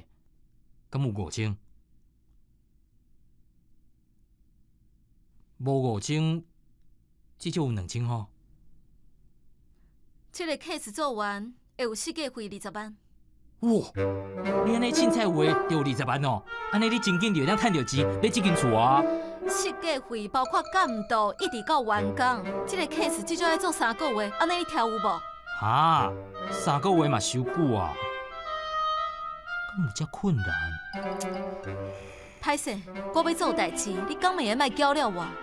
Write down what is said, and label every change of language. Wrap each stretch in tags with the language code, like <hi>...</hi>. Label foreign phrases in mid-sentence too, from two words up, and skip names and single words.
<nan>敢有5000？无5000，至少有2000吼。这个 case 做完会有设计费20万。哇！你安尼凊彩画就有20万哦，安尼你真紧就会当趁到钱买这间厝啊！设计费包括监督一直到完工，这个 case 至少要做3个月，安尼你听有无？哈，3个月嘛伤久啊，敢有遮困难？歹势，我要做代志，你敢会莫搅了我？</nan>